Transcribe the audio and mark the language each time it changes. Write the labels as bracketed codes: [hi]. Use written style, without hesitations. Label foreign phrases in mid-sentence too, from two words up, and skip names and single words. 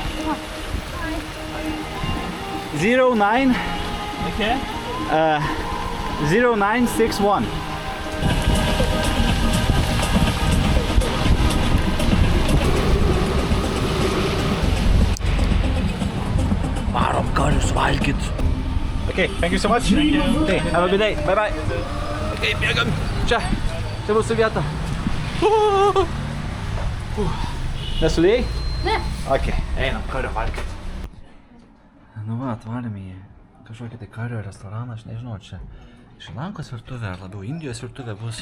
[lt] 09. Okay. 0961. Varom karius valgyt. [en] Okay, thank you so much. Thank you. Okay, have a good day. Bye bye. [lt] Okay, bėgam. Čia mūsų vieta. Nesulėjai? Ne. Okay, einam kario valgyt. Nu va, atvarėm į kažkokį tai kario restoraną, aš nežinau, čia Šrilankos virtuvė ar labiau Indijos virtuvė bus.